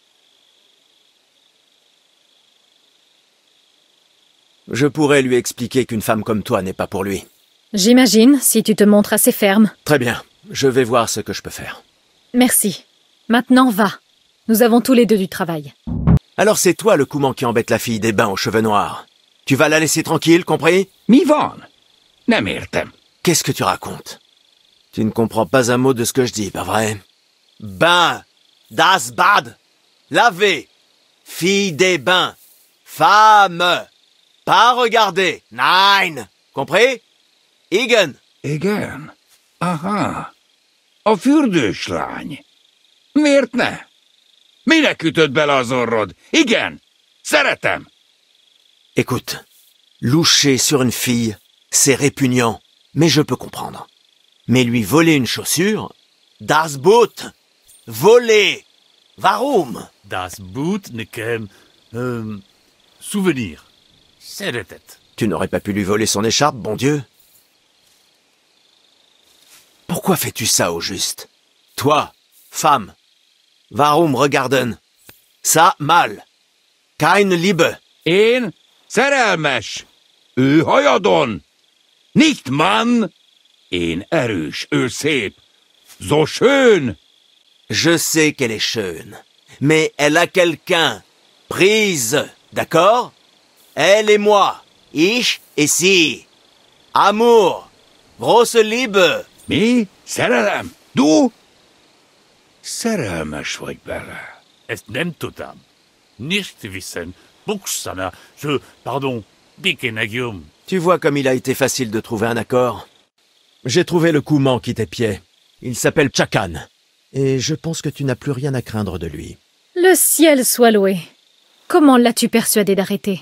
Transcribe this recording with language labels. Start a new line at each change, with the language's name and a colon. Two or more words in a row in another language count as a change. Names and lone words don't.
French: Je pourrais lui expliquer qu'une femme comme toi n'est pas pour lui. J'imagine, si tu te montres assez ferme. Très bien, je vais voir ce que je peux faire. Merci. Maintenant, va. Nous avons tous les deux du travail. Alors c'est toi le Couman qui embête la fille des bains aux cheveux noirs. Tu vas la laisser tranquille, compris?
Hungarian: Mi van? Nem értem.
French: Qu'est-ce que tu racontes? Tu ne comprends pas un mot de ce que je dis, pas vrai? Bain,
German: das Bad,
French: laver, fille des bains, femme, pas regarder, nein, compris?
Hungarian: Igen. Igen? Aha. A fürdős lány. Miért ne? Minek ütöd bele az orrod? Igen. Szeretem.
French: Écoute, loucher sur une fille, c'est répugnant, mais je peux comprendre. Mais lui voler une chaussure,
German: das Boot, voler, warum? Das Boot, Nikem.
French: Souvenir. C'est de tête. Tu n'aurais pas pu lui voler son écharpe, bon Dieu? Pourquoi fais-tu ça au juste? Toi, femme.
German: Warum regarden?
French: Ça, mal.
German: Keine Liebe.
Hungarian: Én szerelmes. Ő hajadon.
German: Nicht Mann.
Hungarian: Én erős, ő szép.
German: So schön.
French: Je sais qu'elle est schön, mais elle a quelqu'un. Prise, d'accord? Elle et moi.
German: Ich et sie. Amour. Grosse Liebe.
Hungarian: Mi? Szerelem? Du? Szerelmes vagy bele. Ezt nem tudom.
German: Nicht wissen. Buksana.
French: Pardon. Dikenegium. Tu vois comme il a été facile de trouver un accord. J'ai trouvé le Kouman qui t'épiait. Il s'appelle Chakan. Et je pense que tu n'as plus rien à craindre de lui. Le ciel soit loué. Comment l'as-tu persuadé d'arrêter?